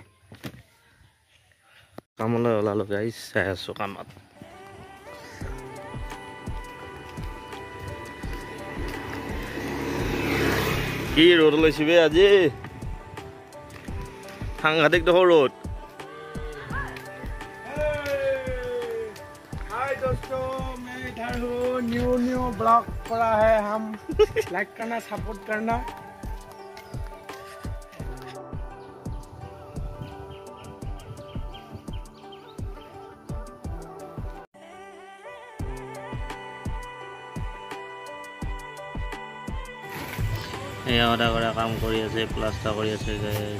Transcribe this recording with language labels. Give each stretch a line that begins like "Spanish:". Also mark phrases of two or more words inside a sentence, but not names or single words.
Assamese: কামলৈ ওলালো গাইজ, চাই আছো কামত। কি ৰ'দ ওলাইছে বে আজি, সাংঘাতিক দেখো ৰ'দ।
English: new blog
Hindi: पड़ा है, हम लाइक करना, सपोर्ट करना।
Assamese: এয়া অদা কৰা কাম কৰি আছে, প্লাষ্টাৰ কৰি আছে গাইজ।